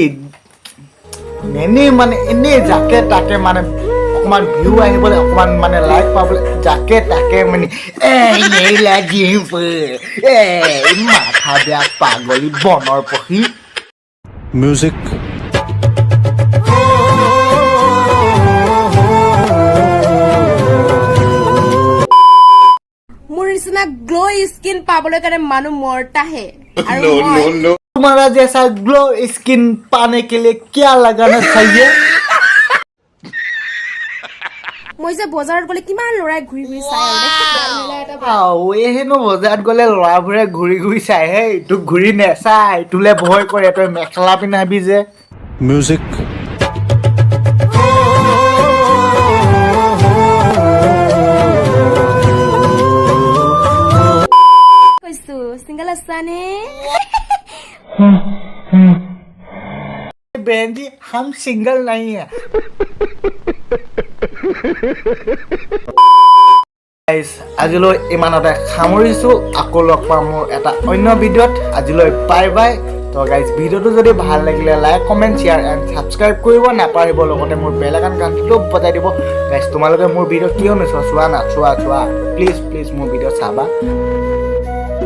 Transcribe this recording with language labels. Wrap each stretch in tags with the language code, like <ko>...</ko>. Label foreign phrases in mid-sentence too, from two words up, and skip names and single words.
<as>এনেই মানে এনেই যাকে তাকে মানে অকমান ভিউ আহিবলৈ, অকমান মানে লাইক পাবলৈ যাকে তাকে মানে ডিম্পু মাথা বেয়া পাগলী বনৰ পক্ষী। म्यूजिक মোৰ নিচিনা</as> <en>glow skin</en> <as>পাবলৈ কাৰণে মানুহ মৰতাহে।</as> <hi>तुम्हारा जैसा</hi> <en>glow skin</en> <hi>पाने के लिए क्या लगाना चाहिए?</hi> <as>মই যে বজাৰত গ'লে কিমান ল'ৰাই ঘূৰি ঘূৰি চাই হেনো বজাৰত গ'লে ল'ৰাবোৰে ঘূৰি ঘূৰি চাই। হেই তোক ঘূৰি নেচাই, তোলে ভয় কৰে। তই মেখেলা পিন্ধাবি যে। म्यूजिक কৈছো চিংগল আছানে?</as> <hi>बहन जी हम सिंगल नहीं है।</hi> <as>গাইজ আজিলৈ ইমানতে সামৰিছোঁ আকৌ লগ পাম মোৰ এটা অন্য ভিডিঅ'ত আজিলৈ</as> <en>bye bye</en> <as>তো গাইজ ভিডিঅ'টো যদি ভাল লাগিলে</as> <en>like comment share and subscribe</en> <as>কৰিব নাপাহৰিব লগতে মোৰ</as> <en>bell icon</en> <as>ঘণ্টিটো বজাই দিব গাইজ তোমালোকে মোৰ ভিডিঅ' কিয় নোচোৱা চোৱা না চোৱা প্লিজ মোৰ ভিডিঅ' চাবা</as>